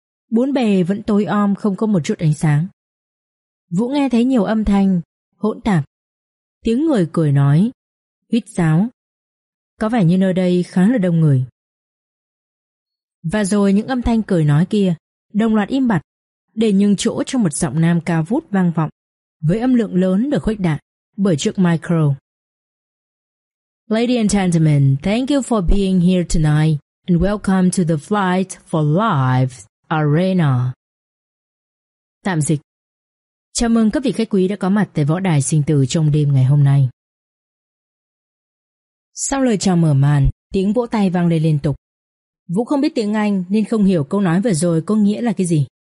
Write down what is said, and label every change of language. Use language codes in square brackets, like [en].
[vi] Bốn bề vẫn tối om, không có một chút ánh sáng. Vũ nghe thấy nhiều âm thanh hỗn tạp, tiếng người cười nói, huýt sáo. Có vẻ như nơi đây khá là đông người. Và rồi những âm thanh cười nói kia đồng loạt im bặt, để nhường chỗ cho một giọng nam cao vút vang vọng với âm lượng lớn được khuếch đại bởi chiếc micro. [en] Ladies and gentlemen, thank you for being here tonight and welcome to the Flight for Life Arena. [vi] Tạm dịch: chào mừng các vị khách quý đã có mặt tại võ đài sinh tử trong đêm ngày hôm nay. Sau lời chào mở màn, tiếng vỗ tay vang lên liên tục. Vũ không biết tiếng Anh nên không hiểu câu nói vừa rồi có nghĩa là cái gì.